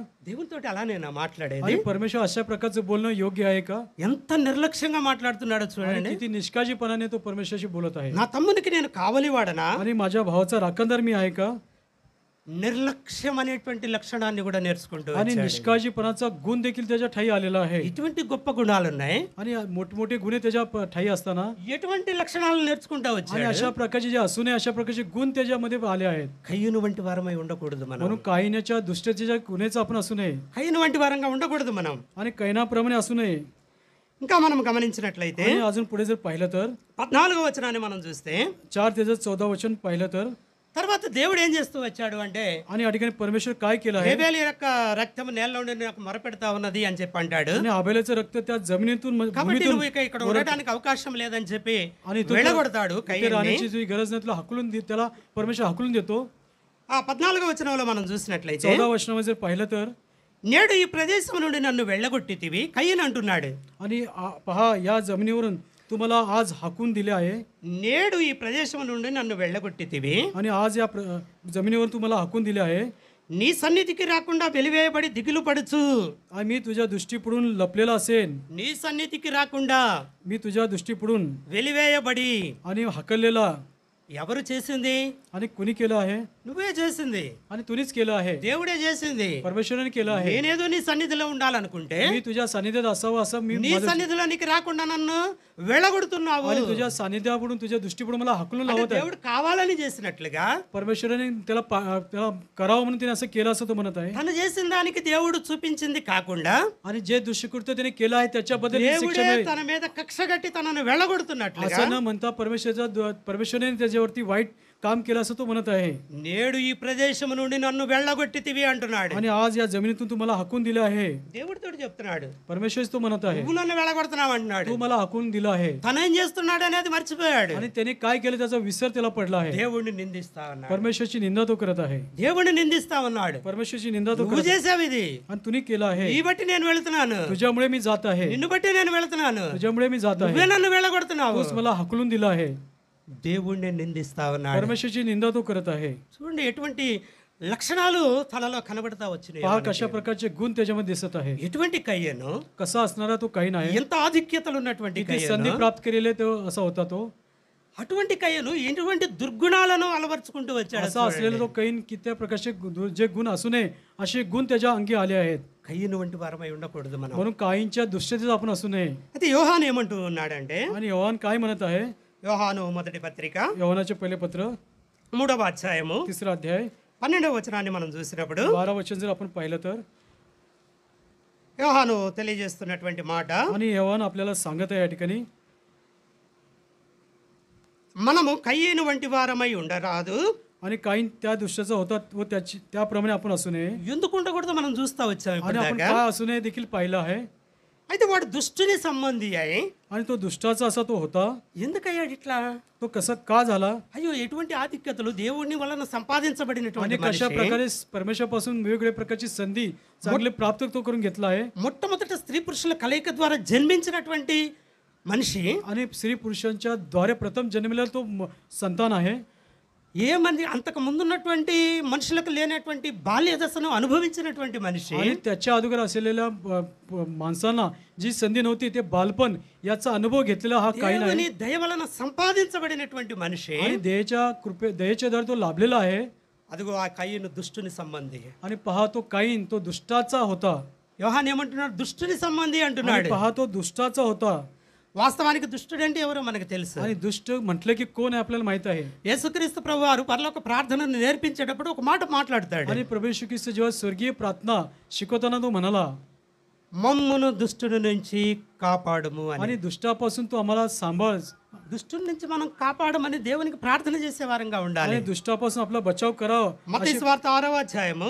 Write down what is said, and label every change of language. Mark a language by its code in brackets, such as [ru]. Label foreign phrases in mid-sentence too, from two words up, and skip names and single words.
[te] దేవునితో అలా నేను మాట్లాడేది. [mr] आणि परमेश्वर अशा प्रकारचं बोलणं योग्य आहे का? [te] ఎంత నిర్లక్ష్యంగా మాట్లాడుతున్నాడో [mr] आणि [te] చూడండి. [mr] किती निष्काळजीपणाने तो परमेश्वराशी बोलत आहे. [te] నా తమ్మునికి నేను కావలి వాడనా? [mr] आणि माझ्या भावाचा राखणदार मी आहे का? [te] నిర్లక్ష్యం అనేటువంటి లక్షణాన్ని కూడా నేర్చుకుంటూ [mr] आणि [te] వచ్చాడు. [mr] निष्काळजीपणाचा गुण देखील त्याच्या ठाई आलेला आहे. [te] ఇటువంటి గొప్ప గుణాలు ఉన్నాయి. [mr] आणि मोठमोठे गुन्हे त्याच्या ठाई असताना [te] ఎటువంటి లక్షణాలు నేర్చుకుంటూ [mr] आणि [te] వచ్చాడు. [mr] अशा प्रकारचे जे असू नये अशा प्रकारचे गुण त्याच्यामध्ये आले आहेत. [te] కయ్యను వంటి వారమై ఉండకూడదు మనం. [mr] म्हणून कायनाच्या दुष्टतेच्या गुन्हेचं आपण असू नये. [te] కయ్యను వంటి వారంగా ఉండకూడదు మనం. [mr] आणि कैनाप्रमाणे असू नये. [te] ఇంకా మనం గమనించినట్లయితే [mr] आणि अजून पुढे जर पाहिलं तर [te] 14వ వచనాన్ని మనం చూస్తే [mr] 4:14 वचन पाहिलं तर, [te] తర్వాత దేవుడు ఏం చేస్తూ వచ్చాడు అంటే [mr] आणि या ठिकाणी परमेश्वर काय केलं आहे, [te] హేబేలు యొక్క రక్తం నేలలో నుండి నాకు మొరపెడతా ఉన్నది అని చెప్పి అంటాడు. [mr] आणि आबेलाचं रक्त त्या जमिनीतून [te] కాబట్టి [mr] भूमीतून [te] నువ్వు ఇక్కడ ఉండడానికి అవకాశం లేదని చెప్పి [mr] आणि तो [te] వెళ్ళగొడతాడు [mr] इथे [te] కయ్యన్ని. [mr] राहण्याची जी गरज नाही तुला त्याला परमेश्वर हकलून देतो. [te] ఆ 14వ వచనంలో మనం చూసినట్లయితే [mr] 14 वचनामध्ये जर पाहिलं तर, [te] నేడు ఈ ప్రదేశం నుండి నన్ను వెళ్ళగొట్టితివి కయ్యను అంటున్నాడు. [mr] आणि पहा या जमिनीवरून तुम्हाला आज हाकून दिले आहे [te] నేడు ఈ ప్రదేశం నుండి నన్ను వెళ్ళగొట్టితివి, [mr] आणि आज या जमिनीवर तुम्हाला हाकून दिले आहे. [te] నీ సన్నిధికి రాకుండా వెలివేయబడి దిగులు పడుచు. [mr] आणि मी तुझ्या दृष्टीपुढून लपलेला असेन, [te] నీ సన్నిధికి రాకుండా [mr] मी तुझ्या दृष्टीपुढून [te] వెలివేయబడి. [mr] आणि हाकललेला [te] ఎవరు చేసింది? [mr] आणि कुणी केलं आहे? [te] నువ్వే చేసింది, [mr] आणि तुनीच केलं आहे, [te] దేవుడే చేసింది. [mr] परमेश्वराने केलं आहे. [te] నేనేదో నీ సన్నిధిలో ఉండాలనుకుంటే [mr] मी तुझ्या सानिध्यात असावं असं मी [te] నీ సన్నిధిలోనికి రాకుండా నన్ను వెళ్ళగొడుతున్నావు. [mr] आणि तुझ्या सानिध्यापुढून तुझ्या दृष्टीपुढून मला हाकलून [te] అంటే [mr] लावत आहे. [te] దేవుడు కావాలని చేసినట్లుగా [mr] परमेश्वराने त्याला त्याला करावं म्हणून त्याने असं केलं असं तो म्हणत आहे. [te] తను చేసిన దానికి దేవుడు చూపించింది కాకుండా [mr] आणि जे दुष्कृत्य त्याने केलं आहे त्याच्याबद्दल ही शिक्षा [te] దేవుడే [mr] मिळेल [te] తన మీద కక్ష కట్టి తనను వెళ్ళగొడుతున్నట్లుగా [mr] असं न म्हणता परमेश्वराने त्याच्यावरती वाईट काम केलं असं तो म्हणत आहे. [te] నేడు ఈ ప్రదేశం నుండి నన్ను వెళ్ళగొట్టితివి అంటున్నాడు. [mr] आणि आज या जमिनीतून तुम्हाला हाकून दिलं आहे. [te] దేవుడితో చెప్తున్నాడు, [mr] परमेश्वर तो म्हणत आहे [te] నువ్వు నన్ను వెళ్ళగొడుతున్నావు అంటున్నాడు. [mr] तू मला हाकून दिलं आहे. [te] తనేం చేస్తున్నాడు అనేది మర్చిపోయాడు. [mr] आणि त्याने काय केलं त्याचा विसर त्याला पडला आहे. [te] దేవుడిని నిందిస్తా ఉన్నాడు, [mr] परमेश्वरची निंदा तो करत आहे. [te] దేవుడిని నిందిస్తా ఉన్నాడు. [mr] परमेश्वरची निंदा तो [te] నువ్వు [mr] करत आहे. [te] చేసావు ఇది, [mr] आणि तुम्ही केलं आहे. [te] నీ బట్టి నేను వెళుతున్నాను, [mr] तुझ्यामुळे मी जात आहे, [te] నిన్ను బట్టి నేను వెళుతున్నాను, [mr] तुझ्यामुळे मी जात आहे. [te] నువ్వే నన్ను వెళ్ళగొడుతున్నావు. [mr] तूच मला हाकलून दिलं आहे. [te] దేవుడిని నిందిస్తా ఉన్నాడు. [mr] परमेश्वरची निंदा तो करत आहे. [te] చూడండి ఎటువంటి లక్షణాలు తనలో కనబడతా వచ్చినాయి. [mr] पहा कशा प्रकारचे गुण त्याच्यामध्ये दिसत आहे. [te] ఎటువంటి కయ్యను, [mr] कसा असणारा तो काहीन आहे. [te] ఎంత ఆధిక్యతలు ఉన్నటువంటి [mr] किती संधी [te] కయ్యను, [mr] प्राप्त केलेले तो असा होता तो. [te] అటువంటి కయ్యను ఎటువంటి దుర్గుణాలను అలవర్చుకుంటూ వచ్చాడు. [mr] असा असलेला तो कैन किती प्रकारचे जे गुण असू नये असे गुण त्याच्या अंगी आले आहेत. [te] కయ్యను వంటి వారమై ఉండకూడదు మనం. [mr] म्हणून काहींच्या दुष्टतेत आपण असू नये. [te] అయితే యోహాను ఏమంటూ ఉన్నాడంటే, [mr] आणि योहान काय म्हणत आहे? [te] యోహాను మొదటి పత్రిక [mr] योहानाचे पहिले पत्र [te] 3వ అధ్యాయము [mr] 3रा अध्याय [te] 12వ వచనాన్ని మనం చూసినప్పుడు [mr] 12 वचन जर आपण पाहिलं तर [te] యోహాను తెలియజేస్తున్నటువంటి మాట, [mr] आणि योहान आपल्याला सांगत आहे या ठिकाणी [te] మనము కయ్యను వంటి వారమై ఉండరాదు. [mr] आणि काही त्या दुष्टाचा होता व त्याप्रमाणे आपण असू नये. [te] ఎందుకు ఉండకూడదు మనం చూస్తా వచ్చాం [mr] आणि आपण [te] ఇప్పటిదాకా. [mr] काय असू नये देखील पाहिलं आहे. [te] అయితే వాడు దుష్టుని సంబంధి అయి [mr] आणि तो दुष्टाचा असा तो होता. [te] ఎందుకయ్యాడు ఇట్లా? [mr] तो कसा का झाला [te] అయ్యో ఎటువంటి ఆధిక్యతలు దేవుని వలన [mr] आणि [te] సంపాదించబడినటువంటి [mr] कशा [te] మనిషి. [mr] प्रकारे परमेश्वरापासून वेगवेगळ्या प्रकारची संधी चांगले प्राप्त तो करून घेतला आहे. [te] మొట్టమొదట స్త్రీ పురుషుల కలయిక ద్వారా జన్మించినటువంటి మనిషి, [mr] आणि स्त्री पुरुषांच्या द्वारे प्रथम जन्मलेला तो संतान आहे. [te] ఏ మంది అంతకు ముందున్నటువంటి మనుషులకు లేనటువంటి బాల్య దశను అనుభవించినటువంటి మనిషి, [mr] आणि त्याच्या अगोदर असलेल्या माणसांना जी संधी नव्हती ते बालपण याचा अनुभव घेतलेला हा काही [te] దేవుని [mr] नाही. [te] దయ వలన సంపాదించబడినటువంటి మనిషి. [mr] आणि दयेच्या द्वारे तो लाभलेला आहे. [te] అదిగో ఆ కయ్యను దుష్టుని సంబంధి. [mr] आणि पहा तो काईन तो दुष्टाचा होता. [te] యోహాను ఏమంటున్నాడు? దుష్టుని సంబంధి [mr] आणि [te] అంటున్నాడు. [mr] पहा तो दुष्टाचा होता. [te] వాస్తవానికి దుష్టుడు అంటే ఎవరో మనకు తెలుసు. [mr] आणि दुष्ट म्हटलं की कोण आहे आपल्याला माहित आहे. [te] యేసుక్రీస్తు ప్రభువారు పరలోక ప్రార్థనను నేర్పించేటప్పుడు ఒక మాట మాట్లాడతాడు. [mr] आणि प्रभू येशू ख्रिस्त जेव्हा स्वर्गीय प्रार्थना शिकवताना तो म्हणाला [te] మమ్మును దుష్టుడి నుంచి కాపాడుము అని. [mr] आणि दुष्टापासून तो आम्हाला सांभाळ. [te] దుష్టుడి నుంచి మనం కాపాడమని దేవునికి ప్రార్థన చేసే వారంగా ఉండాలి. [mr] आणि दुष्टापासून आपला बचाव करावा. [te] మత్తయి సువార్త 6వ అధ్యాయము,